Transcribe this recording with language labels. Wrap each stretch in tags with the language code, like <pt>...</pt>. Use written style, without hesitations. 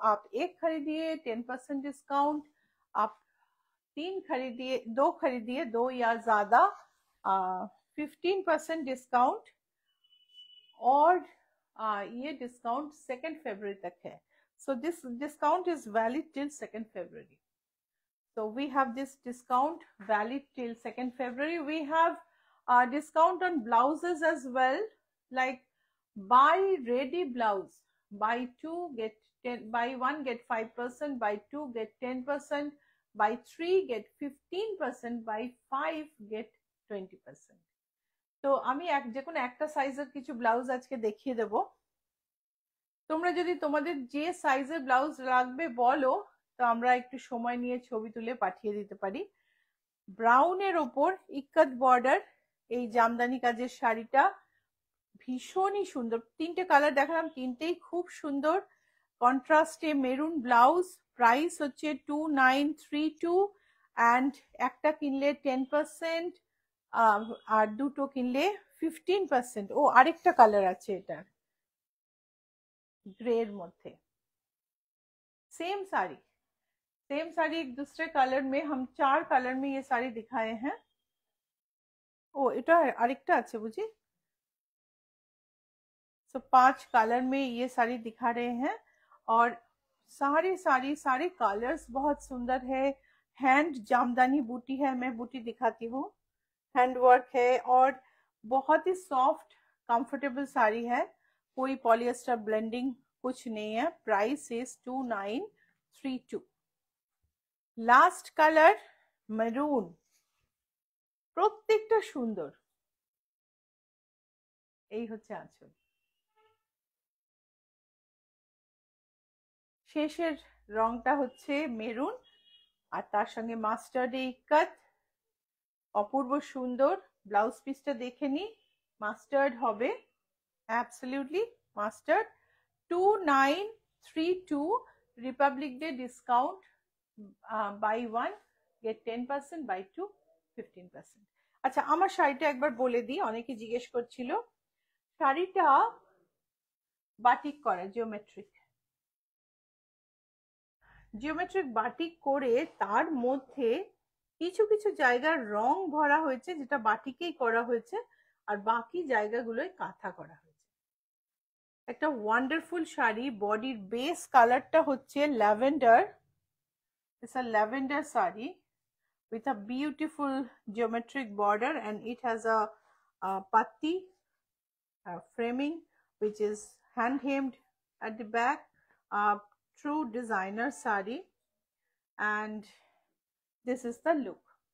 <hi>आप एक खरीदिए 10% डिस्काउंट, आप तीन खरीदिए, दो खरीदिए, दो या ज्यादा 15% डिस्काउंट, और ये डिस्काउंट 2 फरवरी तक है।</hi> <en>So this discount is valid till 2 February. So we have this discount valid till 2 February. We have a discount on blouses as well, like buy ready blouse, buy two get 10, buy one get 5%, buy two get 10%, buy three get 15%, buy 5 get 20%.</en> <bn>তো আমি যে কোনো একটা সাইজের কিছু blouse আজকে দেখিয়ে দেব। তোমরা যদি তোমাদের যে সাইজের ব্লাউজ লাগবে বলো, তো আমরা একটু সময় নিয়ে ছবি তুলে পাঠিয়ে দিতে পারি। ব্রাউনের ওপর ইক্কাত বর্ডার, এই জামদানি কাজের শাড়িটা ভীষণই সুন্দর। তিনটে কালার দেখালাম, তিনটেই খুব সুন্দর। কন্ট্রাস্টে মেরুন ব্লাউজ। প্রাইস হচ্ছে 2932, অ্যান্ড একটা কিনলে 10%, আর দুটো কিনলে 15%। ও আরেকটা কালার আছে এটার,</bn> <hi>ग्रे मध्य। सेम साड़ी एक दूसरे कलर में, हम 4 कलर में ये साड़ी दिखाए हैं।</hi> <bn>ओ এটা আরেকটা আছে বুঝি,</bn> <hi>सो 5 कलर में ये साड़ी दिखा रहे हैं और सारे कलर्स बहुत सुंदर है। हैंड जामदानी बूटी है, मैं बूटी दिखाती हूँ, हैंड वर्क है और बहुत ही सॉफ्ट कंफर्टेबल साड़ी है, कोई पॉलिएस्टर ब्लेंडिंग कुछ नहीं है। Price is 2932। Last colour</hi> <bn>maroon, প্রত্যেকটা সুন্দর। এই হচ্ছে আঁচল। শেষের রংটা হচ্ছে মেরুন আর তার সঙ্গে মাস্টার্ড এই কাট, অপূর্ব সুন্দর। ব্লাউজ পিসটা দেখে নি, মাস্টার্ড হবে, absolutely mustard. 2932 Republic day discount, by 1 gate 10%, by 2 15%। আচ্ছা আমার শাড়িটা একবার বলে দিই, অনেকে জিজ্ঞেস করছিল। শাড়িটা বাটিক করা, জিওমেট্রিক বাটিক করে তার মধ্যে কিছু কিছু জায়গার রং ভরা হয়েছে যেটা বাটিকেই করা হয়েছে আর বাকি জায়গাগুলোয় কাঁথা করা হয়েছে। একটা ওয়ান্ডারফুল শাড়ি। বডির বেস কালারটা হচ্ছে lavender,</bn> <en>It's a lavender sari with a beautiful geometric border and it has a patti framing which is hand hemmed at the back, true designer sari, and this is the look.</en>